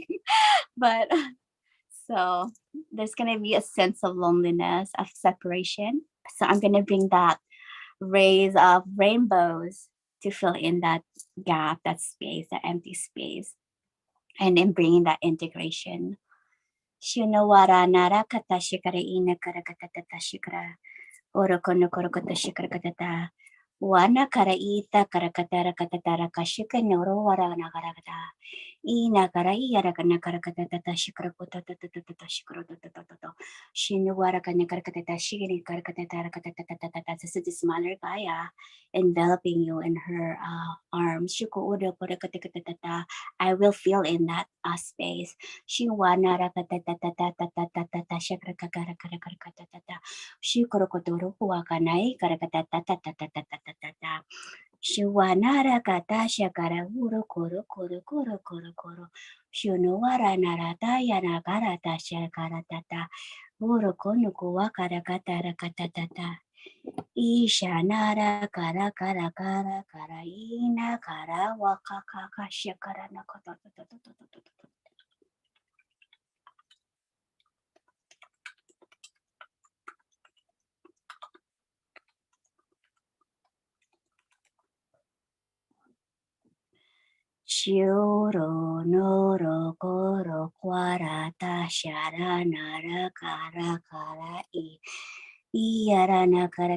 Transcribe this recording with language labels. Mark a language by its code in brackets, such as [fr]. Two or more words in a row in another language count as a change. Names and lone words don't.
[en] But so there's going to be a sense of loneliness, of separation. So I'm going to bring that rays of rainbows to fill in that gap, that space, that empty space, and then bringing that integration. Shunawara nara kata shikara ina kara kata tata shikara. Oroko no korokota shikara kata. Wana kara ita kara katara katatara kashika noro wara nagaragata. Ina kara iyara kana kara katata shikara kota tata shikara tata. Shinuwara kana kara katata shikari kara katatara katatata. This is the smaller Gaia enveloping you in her arms. Shuko ura kora katatata. I will feel in that space. Shiwana rakatata shikara kara kara kara katatata. Shikorokodoro huakanai karakatatatatatatatatata. Shuanara kata shakara uro koro koro koro koro koro. Shunuara narata yanakarata shakaratata. Uro konuku wakarakata rakatatata. Isha nara kara kara kara kara ina kara wakakaka shakara nakata. Shioro noro koro kwarata shara nara kara kara iyarana kara